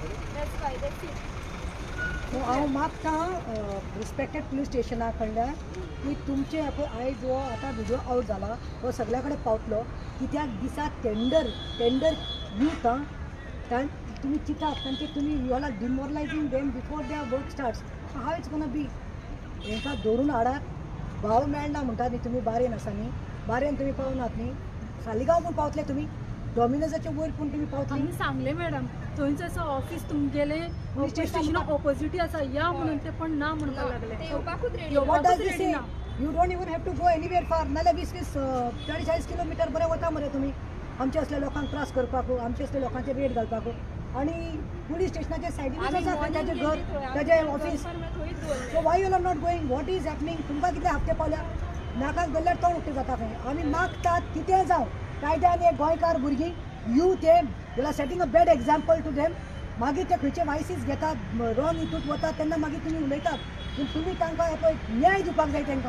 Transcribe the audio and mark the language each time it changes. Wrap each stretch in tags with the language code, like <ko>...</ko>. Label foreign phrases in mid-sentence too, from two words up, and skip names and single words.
<en>that's why that's it.</en> <kok>हांव मागतां रिस्पेक्टेड पुलीस स्टेशना कडल्यान की तुमचे आयज जो आतां व्हिडिओ आवट जाला तो सगळ्या कडेन पावतलो. कित्याक दिसा</kok> <en>tender youth</en> <kok>तुमी चिंतात तांचे तुमी</kok> <en>you are demoralizing them before their work starts. how it's gonna be</en> <kok>हेंकां धरून हाडात. भाव मेळना म्हणटात न्ही तुमी बारेन आसा न्ही. बारेन तुमी पावनात न्ही. सालिगांव पूण पावतले तुमी. डॉमिनोजाच्या वयर पूण तुमी पावतले. आमी सांगलें मॅडम थंयच आसा ऑफिस तुमगेलें पुलीस स्टेशना ऑपोजिटी आसा या म्हणून ते पण ना म्हणपाक लागले. ते येवपाकूच रेडी</kok> <en>What does this say? You don't even have to go anywhere far.</en> <kok>नाल्यार 20-40 किलोमिटर बरें वता मरे तुमी आमचे असल्या लोकांक त्रास करपाक आमचे असल्या लोकांचे रेट घालपाक. आणि पुलीस स्टेशनाच्या सायडीनूच आसा ताजें घर ताजें ऑफिस.</kok> <en>so why you are not going. what is happening.</en> <kok>तुमकां कितले हप्ते पावल्या नाकाक धरल्यार तोंड उक्तें जाता खंय. आमी मागतात कितें जावं कायद्यान एक गोंयकार भुरगीं यूथ</kok> <en>you are setting a bad example to them.</en> <kok>मागीर ते खंयचे वायसीस घेतात रॉंग हितूंत वतात तेन्ना मागीर तुमी उलयतात. पूण तुमी तांकां पळय न्याय दिवपाक जाय तांकां.</kok>